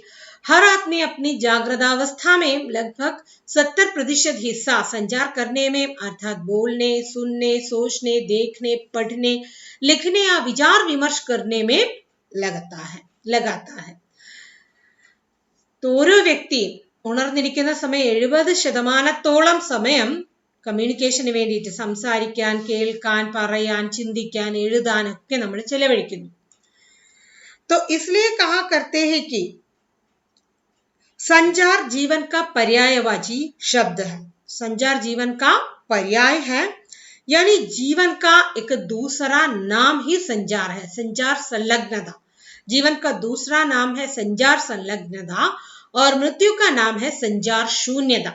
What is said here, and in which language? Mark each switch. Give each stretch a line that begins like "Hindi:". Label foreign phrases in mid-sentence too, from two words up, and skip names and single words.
Hindi: हर आदमी अपनी जागृतावस्था में लगभग 70% हिस्सा संचार करने में अर्थात बोलने, सुनने, सोचने, देखने, पढ़ने, लिखने या विचार विमर्श करने में लगाता है।
Malayalam: तो ഓരോ വ്യക്തി ഉണർന്നിരിക്കുന്ന സമയം 70% സമയം കമ്മ്യൂണിക്കേഷന് വേണ്ടിയിട്ട് സംസാരിക്കാൻ, കേൾക്കാൻ, പറയാൻ, ചിന്തിക്കാൻ, എഴുതാൻ ഒക്കെ നമ്മൾ ചെലവഴിക്കുന്നു।
Hindi: तो इसलिए कहा करते हैं कि संचार जीवन का पर्यायवाची शब्द है। संचार जीवन का पर्याय है, यानी जीवन का एक दूसरा नाम ही संचार है। संचार संलग्नता, जीवन का दूसरा नाम है संचार संलग्नता और मृत्यु का नाम है संचार शून्यता।